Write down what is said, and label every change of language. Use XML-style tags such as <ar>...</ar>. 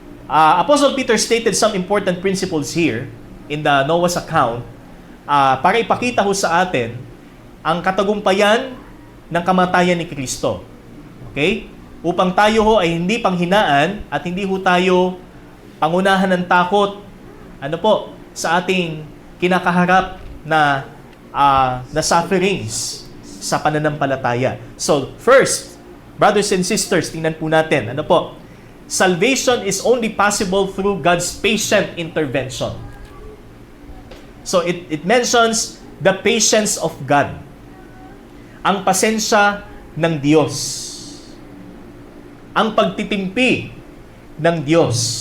<en>Apostle Peter stated some important principles here in the Noah's account</en> <tl>para ipakita ho sa atin ang katagumpayan ng kamatayan ni Kristo.</tl> <en>Okay?</en> <tl>Upang tayo ho ay hindi panghinaan at hindi ho tayo pangunahan ng takot sa ating kinakaharap na sufferings sa pananampalataya.</tl> <en>So, first, brothers and sisters,</en> <tl>tingnan po natin.</tl> <en>Salvation is only possible through God's patient intervention. So, it mentions the patience of God.</en> <tl>Ang pasensya ng Diyos. Ang pagtitimpi ng Diyos.</tl>